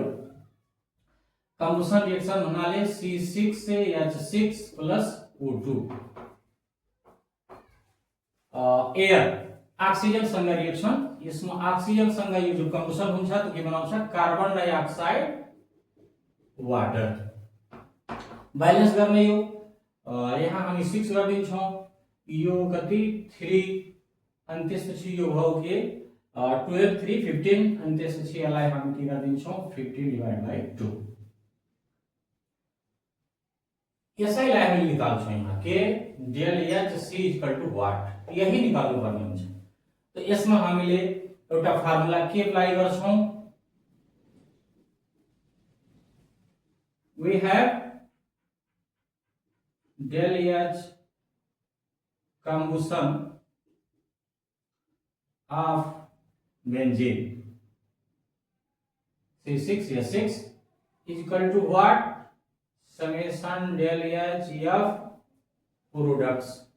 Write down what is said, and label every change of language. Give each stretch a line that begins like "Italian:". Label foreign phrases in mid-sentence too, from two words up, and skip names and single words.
English: combustion reaction
Nepali: बनाले C6H6 प्लस O2
English: air oxygen
Nepali: संग रिएक्शन। इसमें ऑक्सीजन संग ये जो कम्बशन हुन्छ तो के बनाउँछ
English: carbon dioxide water
Nepali: बैलेंस गर्ने यो यहाँ हामी 6 गरिदिन्छौं यो कति 3 अनि त्यसपछि यो भयो के 12 3 15 अनि त्यसपछि यसलाई हामी के गरिदिन्छौं 15
English: divide by 2
Nepali: यसैलाई हामी निकाल्छौं यहाँ के
English: del H C equal to what
Nepali: यही निकाल्नु पर्ने हुन्छ। तो यसमा हामीले एउटा फर्मुला के अप्लाई गर्छौं
English: we have del H combustion of benzene C6H6 is equal to what summation del H of products